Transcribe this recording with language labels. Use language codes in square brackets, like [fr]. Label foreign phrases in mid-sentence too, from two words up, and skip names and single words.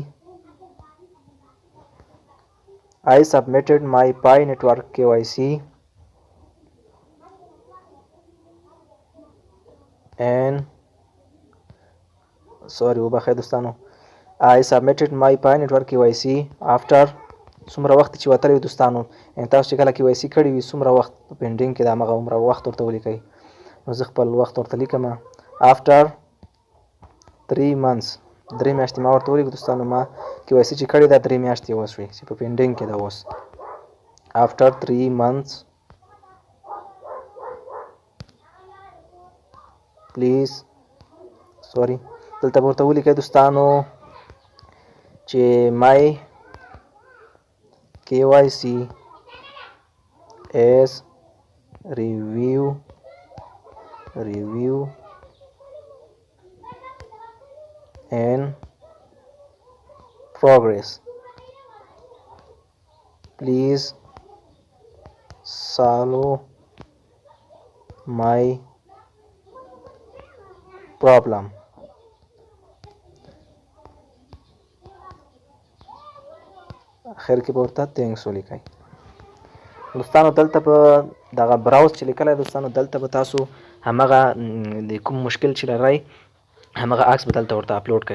[en] I submitted my Pi network KYC and I submitted my Pi network KYC after [ps] څومره وخت چې وتلی دوستانو، یعنې تاسو چې کله KYC کړی وي څومره وخت په پینډینګ کې د همغه عمره وخت ورته ولیکئ. نو زه خپل وخت ورته لیکم [en] after 3 months. [ps] 3 میاشتې ما ورته ولیکه دوستانو. ما KYC چې کړې دا 3 میاشتې وشوې چې په پینډینګ کې ده اوس. [en] after 3 months please [ps] دلته به ورته ولیکئ دوستانو چې [en] my KYC is review and progress. Please solve my problem. [ps] اخر کې به ورته تینکس ولیکئ. دوستانو دلته به دغه براوز چې لیکلی دوستانو، دلته به تاسو همغه د کوم مشکل چې لرئ همغه عکس به دلته ورته اپلوډ کړئ.